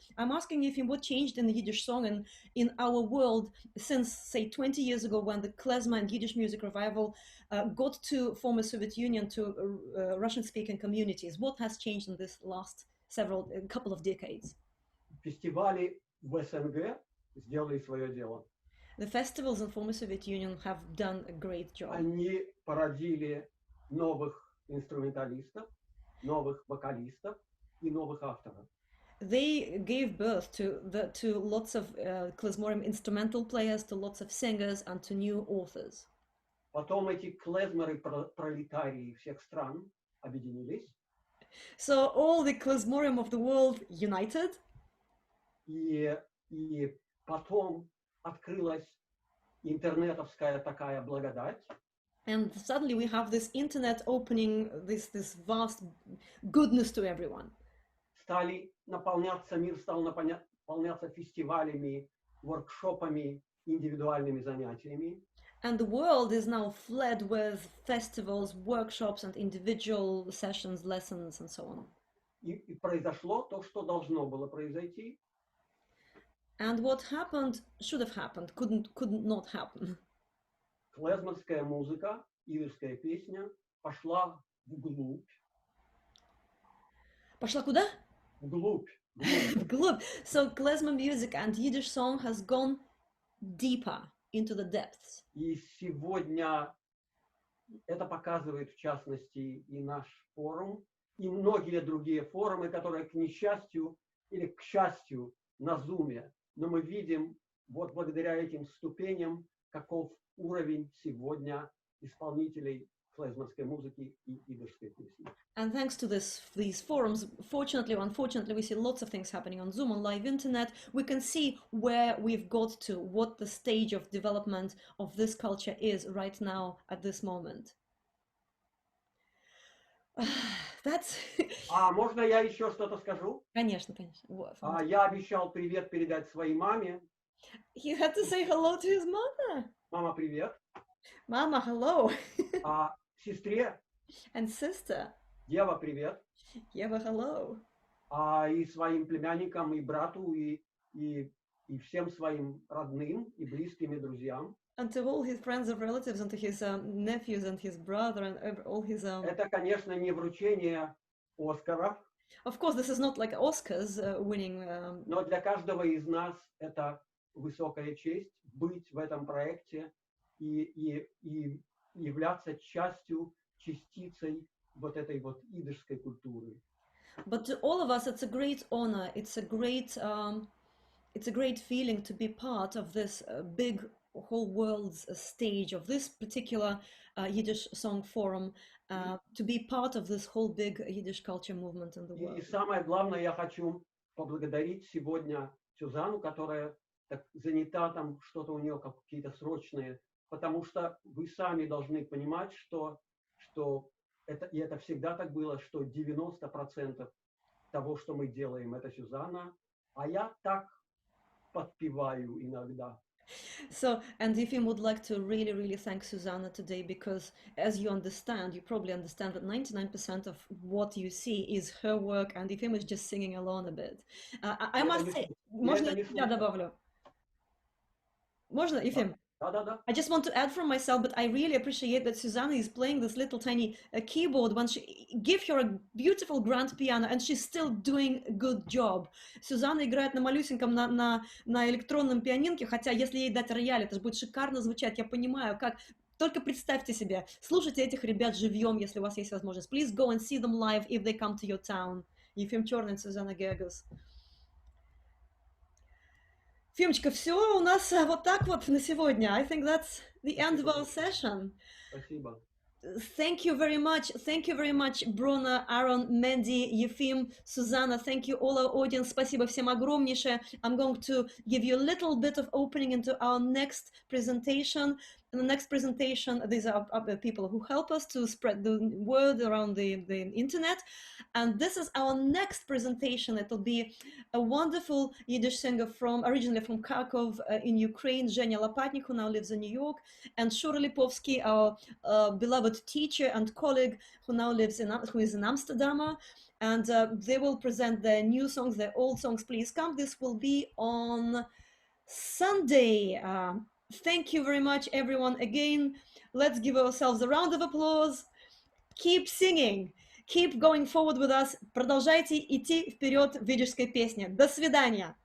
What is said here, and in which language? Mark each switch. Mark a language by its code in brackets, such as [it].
[en] I'm asking you, what changed in the Yiddish song and in our world since, say, 20 years ago when the Klezmer and Yiddish Music Revival got to former Soviet Union, to Russian-speaking communities? What has changed in this last couple of decades? [ru] Фестивали в СНГ сделали свое дело. [en] The festivals in former Soviet Union have done a great job. [ru] Они породили новых инструменталистов, новых вокалистов и новых авторов. [en] They gave birth to lots of klezmorim instrumental players, to lots of singers, and to new authors. [ru] Потом эти клезмеры-пролетарии всех стран объединились. [en] So all the klezmorim of the world united. [ru] И потом открылась интернетовская такая благодать. [en] And suddenly we have this internet opening this vast goodness to everyone. [ru] Мир стал наполняться фестивалями, воркшопами, индивидуальными занятиями. [en] And the world is now flooded with festivals, workshops, and individual sessions, lessons, and so on. [ru] И произошло то, что должно было произойти. [en] And what happened should have happened, could not happen. [ru] Клезмерская музыка, идышская песня пошла вглубь. Пошла куда? Вглубь. Вглубь. [en] So klezmer music and Yiddish song has gone deeper into the depths. [ru] И сегодня это показывает, в частности, и наш форум, и многие другие форумы, которые, к несчастью или к счастью, на Зуме. Но мы видим, вот благодаря этим ступеням, каков уровень сегодня исполнителей клезмерской музыки и идышской песни. [en] And thanks to these forums, fortunately or unfortunately, we see lots of things happening on Zoom, on live internet. We can see where we've got to, what the stage of development of this culture is right now at this moment. That's... [ru] А можно я еще что-то скажу? Конечно, конечно. Я обещал привет передать своей маме. [en] He had to say hello to his mother. [ru] Мама, привет. [en] Mama, hello. [ru] Сестре. [en] And sister. [ru] Ева, привет. [en] Ева, hello. [ru] И своим племянникам, и брату, и всем своим родным, и близким, и друзьям. [en] And to all his friends and relatives, and to his nephews and his brother and all his... [ru] Это, конечно, не вручение Оскаров. [en] Of course, this is not like Oscars winning... [ru] Но для каждого из нас это высокая честь быть в этом проекте и являться частицей вот этой вот идышской культуры. [en] But to all of us, it's a great honor. It's a great feeling to be part of this big whole world's stage of this particular Yiddish song forum, to be part of this whole big Yiddish culture movement in the world. [ru] И самое главное, я хочу поблагодарить сегодня Сюзанну, которая так занята, там что-то у нее какие-то срочные, потому что вы сами должны понимать, что это всегда так было, что 90% того, что мы делаем, это Сюзанна, а я так подпеваю иногда. [en] So, and Efim would like to really, really thank Susanna today, because as you understand, you probably understand that 99% of what you see is her work, and Efim is just singing along a bit. I must say, [ru] можно я добавлю? Можно, Efim? Да. [en] I just want to add from myself, but I really appreciate that Susanna is playing this little tiny keyboard when she give her a beautiful grand piano, and she's still doing a good job. [ru] Сюзанна играет на малюсеньком, на электронном пианинке, хотя если ей дать рояль, это же будет шикарно звучать, я понимаю, как... Только представьте себе, слушайте этих ребят живьем, если у вас есть возможность. [en] Please go and see them live if they come to your town. Efim Chorny and Susanna Ghergus. [ru] Фимочка, все у нас вот так вот на сегодня. [en] I think that's the end of our session. [ru] Спасибо. [en] Thank you very much. Thank you very much, Bronna, Aron, Mendy, Efim, Susanna. Thank you, all our audience. [ru] Спасибо всем огромнейшее. [en] I'm going to give you a little bit of opening into our next presentation. In the next presentation, these are people who help us to spread the word around the internet. And this is our next presentation. It will be a wonderful Yiddish singer originally from Kharkov in Ukraine, Zhenya Lopatnik, who now lives in New York, and Shura Lipovsky, our beloved teacher and colleague, who now lives who is in Amsterdam. And they will present their new songs, their old songs. Please come. This will be on Sunday. Thank you very much, everyone. Again, let's give ourselves a round of applause. Keep singing. Keep going forward with us. [ru] Продолжайте идти вперед в йиддишской песне. До свидания.